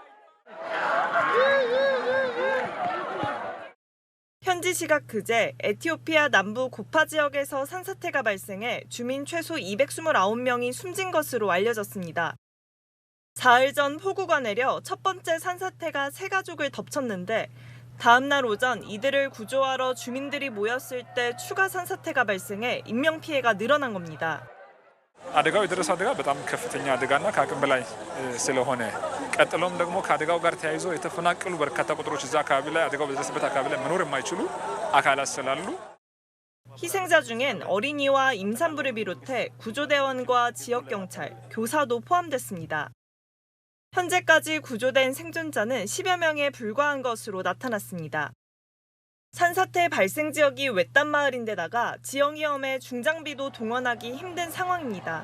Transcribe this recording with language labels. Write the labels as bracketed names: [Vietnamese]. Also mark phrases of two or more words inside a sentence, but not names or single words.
[Korean] 현지 시각 그제 에티오피아 남부 고파 지역에서 산사태가 발생해 주민 최소 229명이 숨진 것으로 알려졌습니다. 사흘 전 폭우가 내려 첫 번째 산사태가 세 가족을 덮쳤는데 다음 날 오전 이들을 구조하러 주민들이 모였을 때 추가 산사태가 발생해 인명피해가 늘어난 겁니다. [Amharic] አደጋው የደረሰው አደጋ በጣም ከፍተኛ አደጋና ከአቅም በላይ ስለሆነ ቀጥሎም ደግሞ ከአደጋው ጋር ተያይዞ የተፈናቀሉ በርካታ ቁጥሮች እዛ አካባቢ ላይ አደጋው በደረሰበት አካባቢ ላይ መኖር የማይችሉ አካላት ስላሉ [Korean] 희생자 중엔 어린이와 임산부를 비롯해 구조대원과 지역경찰, 교사도 포함됐습니다. 현재까지 구조된 생존자는 10여 명에 불과한 것으로 나타났습니다. 산사태 발생 지역이 외딴 마을인데다가 지형 위험에 중장비도 동원하기 힘든 상황입니다.